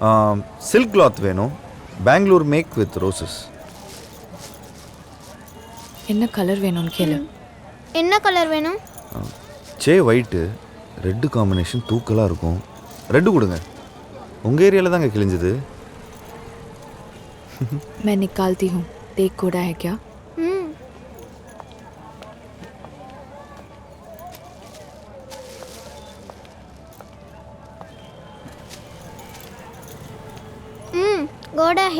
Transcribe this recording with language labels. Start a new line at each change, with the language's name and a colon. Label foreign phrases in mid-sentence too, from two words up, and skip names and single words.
English: silk cloth
Tamil: வேணும், பெங்களூர்
English: make with roses.
Tamil: என்ன கலர் வேணும்னு கேளு. என்ன கலர் வேணும்? சே
English: white, red combination
Tamil: தூக்கலாக இருக்கும். ரெட்டு கொடுங்க. உங்கள் ஏரியாவில் தாங்க கிழிஞ்சது.
Hindi: मैं निकालती हूँ, देख कोड़ा है क्या? गोड़ा है.